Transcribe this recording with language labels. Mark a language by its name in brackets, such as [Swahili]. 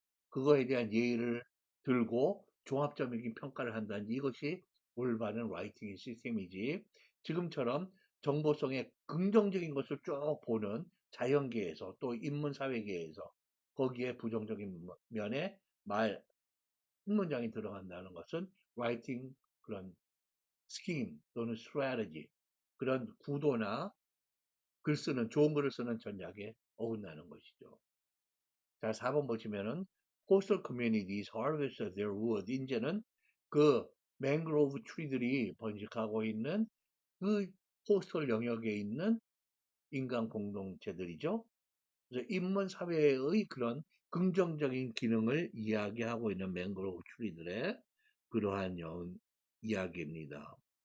[Korean] 그거에 대한 예의를 들고 종합적인 평가를 한다는 이것이 올바른 라이팅 시스템이지 지금처럼 정보성의 긍정적인 것을 쭉 보는 자연계에서 또 인문사회계에서 거기에 부정적인 면에 한 문장이 들어간다는 것은 라이팅 그런 스킨 또는 스트래티지 그런 구도나 좋은 글을 쓰는 전략에 어긋나는 것이죠. 자, 4번 보시면은 [English] coastal communities harvest their wood. [Korean] 이제는 그 맹그로브 트리들이 번식하고 있는 그 코스털 영역에 있는 인간 공동체들이죠. 그래서 인문 사회의 그런 긍정적인 기능을 이야기하고 있는 맹그로브 추리들의 그러한 이야기입니다.